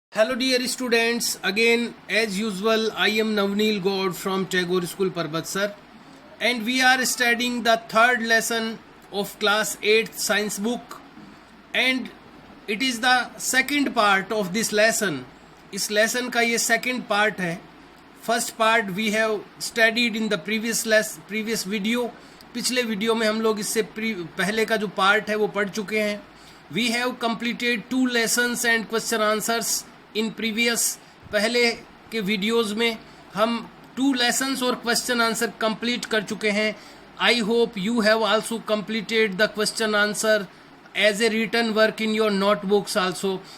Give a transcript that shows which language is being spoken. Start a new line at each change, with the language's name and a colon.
English: Hello dear students, again as usual I am Navneel Gaur from Tagore School Parbatsar and we are studying the third lesson of class 8th science book and it is the second part of this lesson.
Hindi: इस lesson का ये second part है.
English: First part we have studied in the previous video.
Hindi: पिछले video में हम लोग इससे पहले का जो पार्ट है वो पढ़ चुके हैं.
English: We have completed 2 lessons and question answers
Hindi: in previous पहले के वीडियोस में हम 2 लेसन्स और क्वेश्चन आंसर कंप्लीट कर चुके हैं.
English: I hope you have also completed the question answer as a written work in your notebooks also.